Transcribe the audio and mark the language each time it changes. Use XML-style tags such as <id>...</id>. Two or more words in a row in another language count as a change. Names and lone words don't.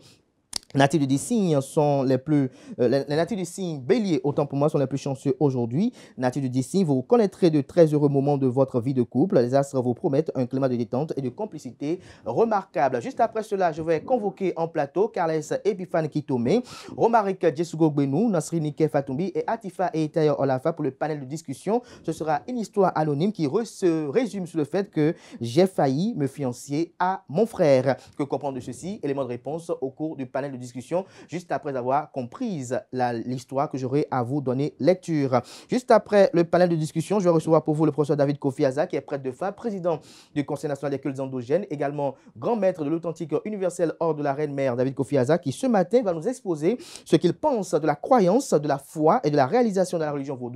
<fr>Les natifs du signe sont les natifs du signe bélier, autant pour moi, sont les plus chanceux aujourd'hui. Natifs du signe, vous connaîtrez de très heureux moments de votre vie de couple. Les astres vous promettent un climat de détente et de complicité remarquable. Juste après cela, je vais convoquer en plateau Carles Epiphane Kitome, Romaric Diesugo-Benou, Nansirine Nike Fatoumbi et Atifa Eitayo Olafa pour le panel de discussion. Ce sera une histoire anonyme qui se résume sur le fait que j'ai failli me fiancer à mon frère. Que comprendre de ceci? Élément de réponse au cours du panel de discussion, juste après avoir comprise l'histoire que j'aurai à vous donner lecture. Juste après le panel de discussion, je vais recevoir pour vous le professeur David Kofi Aza, qui est prêtre de foi, président du Conseil national des cultes endogènes, également grand maître de l'authentique universel ordre de la Reine-Mère, David Kofi Aza, qui ce matin va nous exposer ce qu'il pense de la croyance, de la foi et de la réalisation de la religion vaudou.</fr>